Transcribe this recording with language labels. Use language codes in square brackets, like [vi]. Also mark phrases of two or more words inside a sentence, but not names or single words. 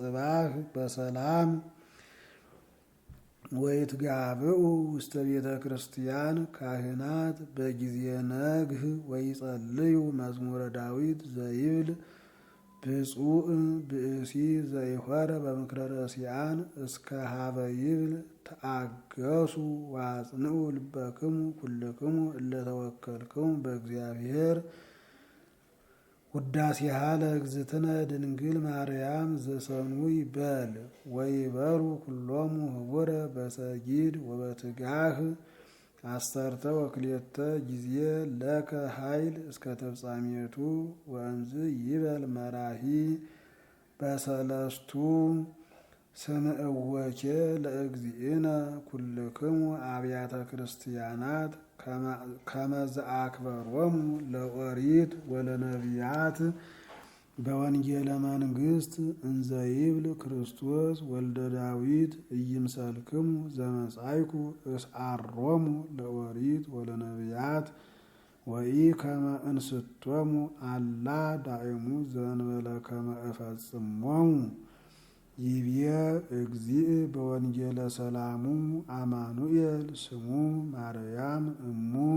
[gez] ጽባህ በሰላም ወይትጋብኡ ውስተ ቤተ ክርስቲያን ካህናት በጊዜ ነግህ ወይጸልዩ መዝሙረ ዳዊት ዘይብል ብፁዕ ብእሲ ዘይኮረ በምክረ ረሲዓን እስከ ሀበ ይብል ተአገሱ ዋጽንዑ ልበክሙ ኩልክሙ እለተወከልክሙ በእግዚአብሔር ውዳሴሃ ለእግዝእትነ ድንግል ማርያም ዘሰኑይ በል ወይበሩ ኩሎሙ ህቡረ በሰጊድ ወበትጋህ አሰርተ ወክልኤተ ጊዜ ለከ ኃይል እስከ ተፍጻሜቱ ወእንዝ ይበል መራሂ በሰለስቱ ስምዕወኬ ለእግዚእነ ኩልክሙ አብያተ ክርስቲያናት ከመዘአክበሮሙ ለኦሪት ወለነቢያት በወንጌለ መንግስት እንዘይብል ክርስቶስ ወልደ ዳዊት ኢይምሰልክሙ ዘመጻይኩ እስዓሮሙ ለኦሪት ወለነቢያት ወኢ ከመ እንስቶሙ አላ ዳእሙ ዘእንበለ ከመ እፈጽሞሙ ይብየ እግዚእ በወንጌለ ሰላሙ አማኑኤል ስሙ ማርያም እሙ